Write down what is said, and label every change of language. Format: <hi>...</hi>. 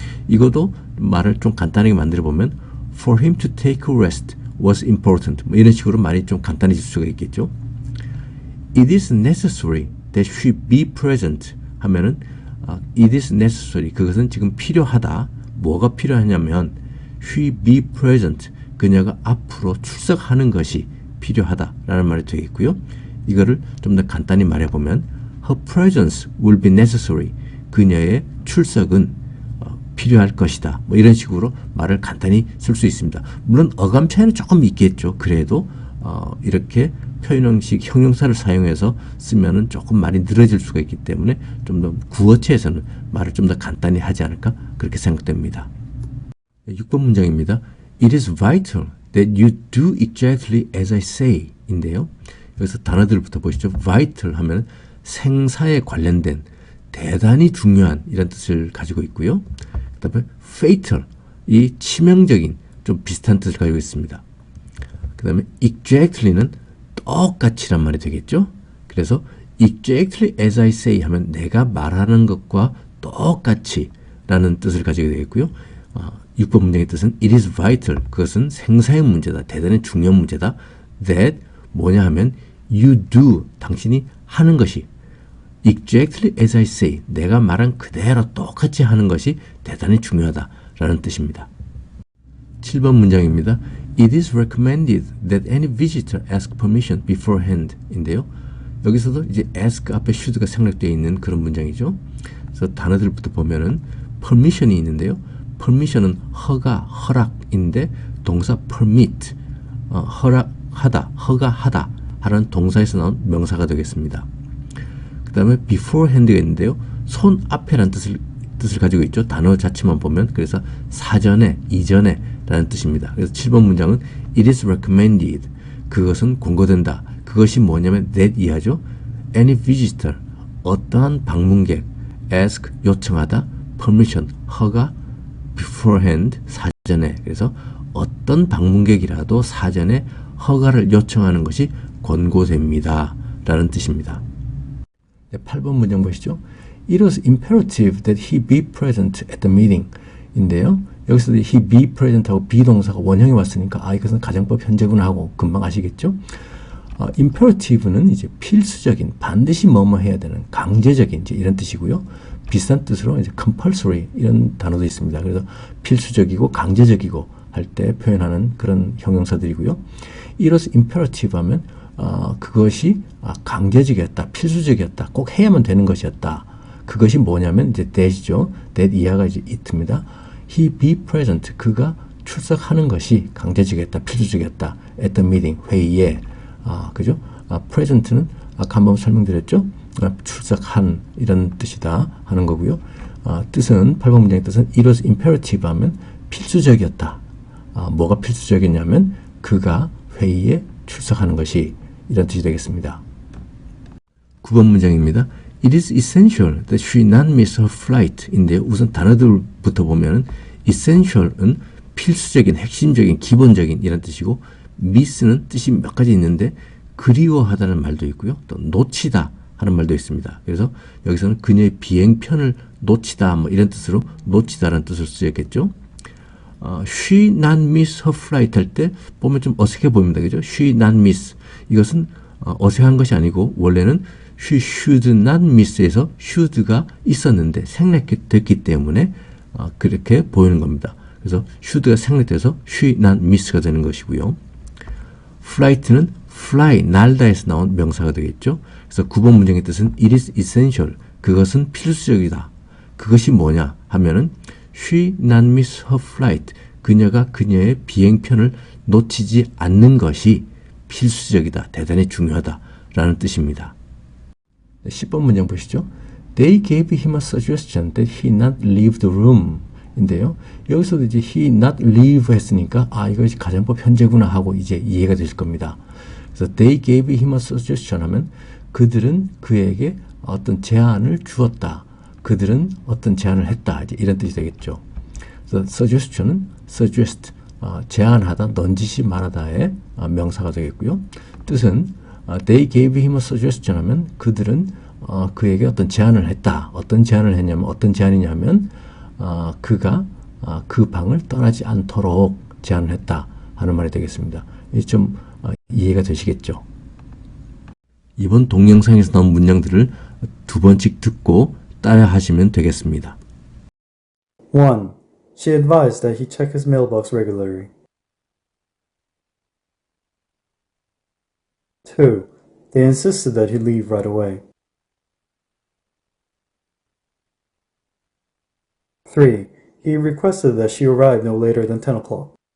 <ko>이것도 말을 좀 간단하게 만들어 보면</ko> <en>for him to take a rest was important</en> <ko>뭐 이런 식으로 말이 좀 간단해질 수가 있겠죠.</ko> <en>It is necessary that she be present</en> <ko>하면은</ko> <en>it is necessary,</en> <ko>그것은 지금 필요하다. 뭐가 필요하냐면</ko> <en>she be present,</en> <ko>그녀가 앞으로 출석하는 것이 필요하다라는 말이 되겠고요. 이거를 좀 더 간단히 말해보면</ko> <en>her presence will be necessary,</en> <ko>그녀의 출석은 필요할 것이다. 뭐 이런 식으로 말을 간단히 쓸 수 있습니다. 물론 어감 차이는 조금 있겠죠. 그래도 이렇게 표현 형식 형용사를 사용해서 쓰면은 조금 말이 늘어질 수가 있기 때문에 좀 더 구어체에서는 말을 좀 더 간단히 하지 않을까 그렇게 생각됩니다. 6번 문장입니다.</ko> <en>It is vital that you do exactly as I say</en> <ko>인데요. 여기서 단어들부터 보시죠. vital 하면 생사에 관련된 대단히 중요한 이런 뜻을 가지고 있고요. 그 다음에 fatal, 이 치명적인 좀 비슷한 뜻을 가지고 있습니다. 그 다음에 exactly는 똑같이란 말이 되겠죠. 그래서</ko> <en>exactly as I say</en> <ko>하면 내가 말하는 것과 똑같이 라는 뜻을 가지게 되겠고요. 6번 문장의 뜻은</ko> <en>it is vital,</en> <ko>그것은 생사의 문제다, 대단히 중요한 문제다. that 뭐냐 하면</ko> <en>you do,</en> <ko>당신이 하는 것이</ko> <en>exactly as I say,</en> <ko>내가 말한 그대로 똑같이 하는 것이 대단히 중요하다라는 뜻입니다. 7번 문장입니다.</ko> <en>It is recommended that any visitor ask permission beforehand</en> <ko>인데요. 여기서도 이제 ask 앞에 should가 생략되어 있는 그런 문장이죠. 그래서 단어들부터 보면은 permission이 있는데요. permission은 허가, 허락인데 동사 permit, 허락하다, 허가하다 하는 동사에서 나온 명사가 되겠습니다. 그 다음에 beforehand가 있는데요. 손 앞에라는 뜻을 가지고 있죠. 단어 자체만 보면. 그래서 사전에, 이전에 라는 뜻입니다. 그래서 7번 문장은</ko> <en>It is recommended,</en> <ko>그것은 권고된다. 그것이 뭐냐면 that 이하죠.</ko> <en>Any visitor,</en> <ko>어떠한 방문객, ask, 요청하다, permission, 허가, beforehand, 사전에. 그래서 어떤 방문객이라도 사전에 허가를 요청하는 것이 권고됩니다 라는 뜻입니다. 네, 8번 문장 보시죠.</ko> <en>It was imperative that he be present at the meeting</en> <ko>인데요. 여기서</ko> <en>he be present</en> <ko>하고 비동사가 원형이 왔으니까 이것은 가정법 현재분 하고 금방 아시겠죠? imperative는 이제 필수적인, 반드시 뭐뭐 해야 되는, 강제적인 이제 이런 뜻이고요. 비슷한 뜻으로 이제 compulsory 이런 단어도 있습니다. 그래서 필수적이고 강제적이고 할 때 표현하는 그런 형용사들이고요.</ko> <en>It was imperative</en> <ko>하면 그것이 강제적이었다, 필수적이었다, 꼭 해야만 되는 것이었다. 그것이 뭐냐면 이제 that이죠. that 이하가 이제 it입니다.</ko> <en>He be present,</en> <ko>그가 출석하는 것이 강제적이었다, 필수적이었다.</ko> <en>at the meeting,</en> <ko>회의에. 그죠? present는 아까 한번 설명드렸죠? 출석한 이런 뜻이다 하는 거고요. 뜻은 8번 문장의 뜻은</ko> <en>it was imperative</en> <ko>하면 필수적이었다. 뭐가 필수적이냐면 그가 회의에 출석하는 것이 이런 뜻이 되겠습니다. 9번 문장입니다.</ko> <en>It is essential that she not miss her flight</en> <ko>인데요. 우선 단어들부터 보면 essential은 필수적인, 핵심적인, 기본적인 이런 뜻이고 miss는 뜻이 몇 가지 있는데 그리워하다는 말도 있고요. 또 놓치다 하는 말도 있습니다. 그래서 여기서는 그녀의 비행편을 놓치다 뭐 이런 뜻으로 놓치다라는 뜻을 쓰였겠죠.</ko> <en>She not miss her flight</en> <ko>할 때 보면 좀 어색해 보입니다. 그죠?</ko> <en>She not miss.</en> <ko>이것은 어색한 것이 아니고 원래는</ko> <en>she should not miss</en> <ko>에서 should가 있었는데 생략됐기 때문에 그렇게 보이는 겁니다. 그래서 should가 생략돼서</ko> <en>she not miss</en> <ko>가 되는 것이고요. flight는 fly, 날다에서 나온 명사가 되겠죠. 그래서 9번 문장의 뜻은</ko> <en>it is essential.</en> <ko>그것은 필수적이다. 그것이 뭐냐 하면은</ko> <en>she not miss her flight.</en> <ko>그녀가 그녀의 비행편을 놓치지 않는 것이 필수적이다. 대단히 중요하다. 라는 뜻입니다. 10번 문장 보시죠.</ko> <en>They gave him a suggestion that he not leave the room.</en> <ko>인데요. 여기서도 이제</ko> <en>he not leave</en> <ko>했으니까 이것이 가정법 현재구나 하고 이제 이해가 되실 겁니다. 그래서</ko> <en>they gave him a suggestion</en> <ko>하면 그들은 그에게 어떤 제안을 주었다. 그들은 어떤 제안을 했다. 이제 이런 뜻이 되겠죠. 그래서 suggestion은 suggest, 제안하다, 넌지시 말하다의 명사가 되겠고요. 뜻은</ko> <en>they gave him a suggestion</en> <ko>하면 그들은 그에게 어떤 제안을 했다. 어떤 제안을 했냐면 어떤 제안이냐면 그가 그 방을 떠나지 않도록 제안을 했다 하는 말이 되겠습니다. 이제 좀 이해가 되시겠죠? 이번 동영상에서 나온 문장들을 두 번씩 듣고 따라 하시면 되겠습니다. 1.</ko> <en>She advised that he check his mailbox regularly. 2. They insisted that he leave right away. 3. He requested that she arrive no later than 10 o'clock.</en>